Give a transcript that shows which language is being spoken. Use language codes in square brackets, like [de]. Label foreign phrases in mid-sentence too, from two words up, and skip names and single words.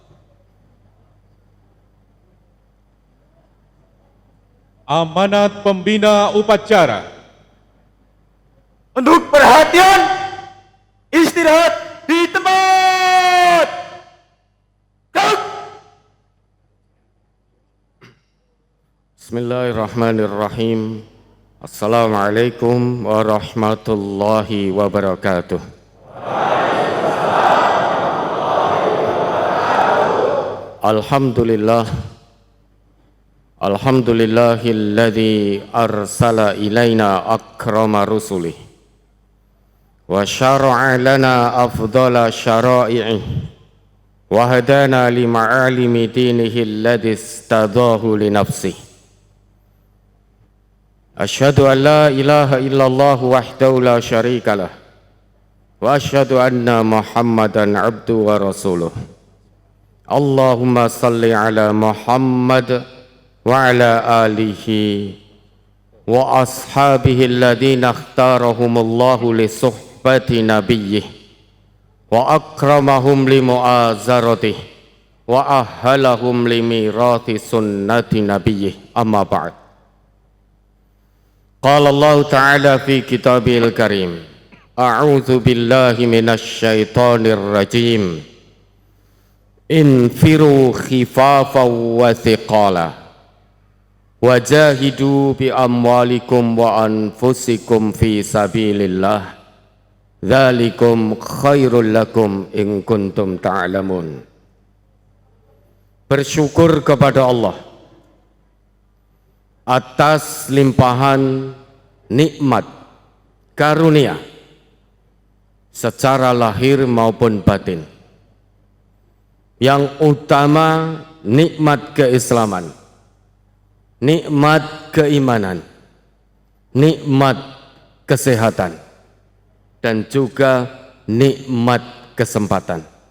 [id] Amanat pembina upacara. Untuk perhatian, istirahat di tempat. Gerak. [ar] Bismillahirrahmanirrahim. السلام عليكم ورحمة الله وبركاته. Alhamdulillah. الحمد لله الذي أرسل إلينا أكرم رسله وشرع لنا أفضل شرائعه وهدانا لمعالم دينه الذي اصطفاه لنفسه. أشهد أن لا إله إلا الله وحده لا شريك له وأشهد أن محمدا عبده ورسوله. اللهم صل على محمد وعلى آله وأصحابه الذين اختارهم الله لصحبة نبيه وأكرمهم لمؤازرته وأهلهم لميراث سنة نبيه أما بعد. قال الله تعالى في كتابه الكريم أعوذ بالله من الشيطان الرجيم. انفروا خفافا وثقالا وجاهدوا بأموالكم وأنفسكم في سبيل الله ذلكم خير لكم إن كنتم تعلمون. [id] Bersyukur kepada Allah atas limpahan nikmat karunia secara lahir maupun batin. Yang utama nikmat keislaman, nikmat keimanan, nikmat kesehatan, dan juga nikmat kesempatan.